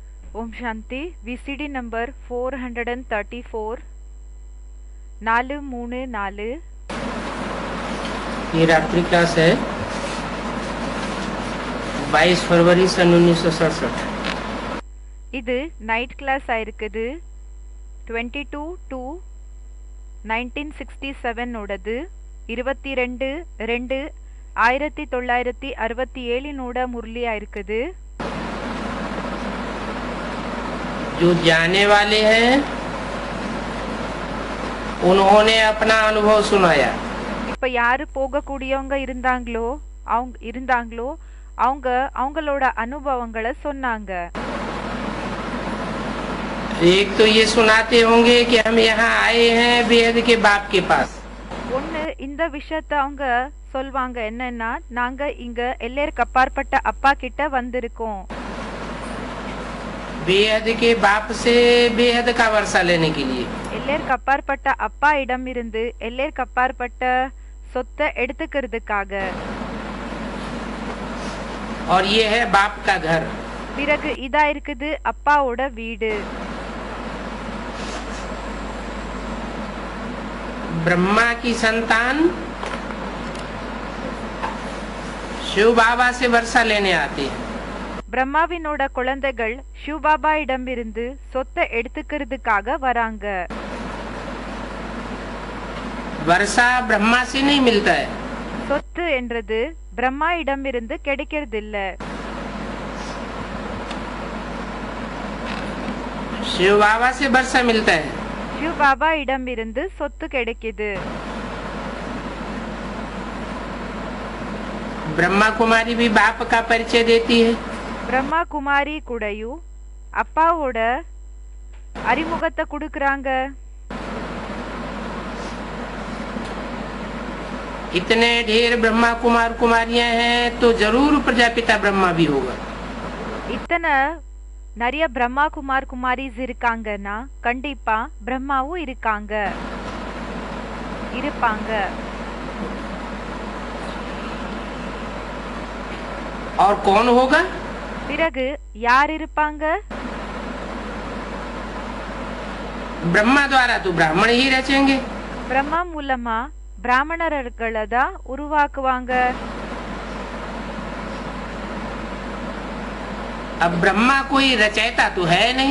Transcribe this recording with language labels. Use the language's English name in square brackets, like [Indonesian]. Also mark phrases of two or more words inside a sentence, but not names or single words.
[Hindi] ओम शांति VCD नंबर 434 434 ये रात्रि क्लास है 22 फरवरी सन 1967। [Tamil] இது [English] night class [Tamil] ஆயிருக்குது 22 1967 ஓடது 22/2/1967 ஓட முரளி ஆயிருக்குது. [Hindi] जो जाने वाले हैं उन्होंने अपना अनुभव सुनाया। [Tamil] இப்ப யாரு போகக்கூடியவங்க இருந்தாங்களோ அவங்க அவங்களோட அனுபவங்களை சொன்னாங்க. [Hindi] एक तो ये सुनाते होंगे कि हम यहाँ आए हैं बेहद के बाप के पास। [Tamil] ஒன்னு இந்த விஷயத்த அவங்க சொல்வாங்க, என்னன்னா நாங்க இங்க எல்லைக்கு அப்பாற்பட்ட அப்பா கிட்ட வந்திருக்கோம். [Hindi] बेहद के बाप से बेहद का वर्षा लेने के लिए। [Tamil] எல்லைக்கு அப்பாற்பட்ட அப்பா இடம் இருந்து எல்லைக்கு அப்பாற்பட்ட சொத்தை எடுத்துக்கிறதுக்காக. [Hindi] और ये है बाप का घर। [Tamil] பிறகு இதா இருக்குது அப்பாவோட வீடு. [Hindi] ब्रह्मा की संतान शिव बाबा से वर्षा लेने आते हैं। [Tamil] பிரம்மாவினோட குழந்தைகள் சிவபாபா இடம் இருந்து சொத்தை எடுத்துக்கிறதுக்காக வராங்க. [Hindi] वर्षा ब्रह्मा से नहीं मिलता है। [Tamil] சொத்து என்றது பிரம்மா இடம் இருந்து கிடைக்கிறது இல்ல. [Hindi] शिव बाबा से वर्षा मिलता है। [Tamil] சிவபாபா இடம் இருந்து சொத்து கிடைக்குது. [Hindi] ब्रह्मा कुमारी भी बाप का परिचय देती है। [Tamil] பிரம்மா குமாரி கூடயும் அப்பாவோட அறிமுகத்தை கொடுக்கறாங்க. [Hindi] इतने ढेर ब्रह्मा कुमार कुमारियां हैं तो जरूर प्रजापिता ब्रह्मा भी होगा। [Tamil] இத்தனை நிறைய பிரம்மா குமார் குமாரிஸ் இருக்காங்கன்னா கண்டிப்பா பிரம்மாவும் இருப்பாங்க. [Hindi] और कौन होगा? [Tamil] பிறகு யார் இருப்பாங்க? [Hindi] ब्रह्मा द्वारा तो ब्राह्मण ही रचेंगे। [Tamil] பிரம்மா மூலமா பிராமணர்களை தான் உருவாக்குவாங்க. [Hindi] अब ब्रह्मा कोई रचयिता तो है नहीं।